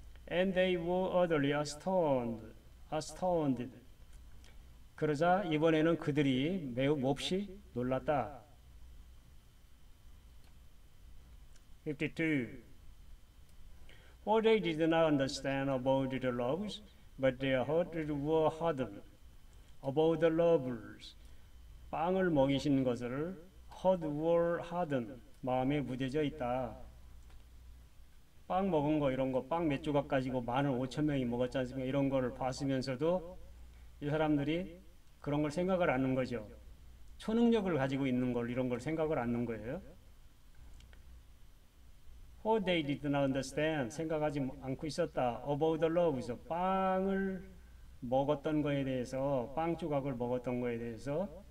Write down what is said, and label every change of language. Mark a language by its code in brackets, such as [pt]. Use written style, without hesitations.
[en] And they were utterly astounded. [ko] 그러자 이번에는 그들이 매우 몹시 놀랐다. 52. [en] For they did not understand about the loaves, but their hearts were hardened. About the loaves, [ko] 빵을 먹이신 것을 [en] hearts were hardened, [ko] 마음에 무뎌져 있다. 빵 먹은 거 이런 거, 빵 몇 조각 가지고 15,000명이 먹었지 않습니까? 이런 거를 봤으면서도 이 사람들이 그런 걸 생각을 안 하는 거죠. 초능력을 가지고 있는 걸, 이런 걸 생각을 안 하는 거예요. [en] For they did not understand, [ko] 생각하지 않고 있었다. [en] About the loaves, [ko] 빵을 먹었던 거에 대해서, 빵 조각을 먹었던 거에 대해서.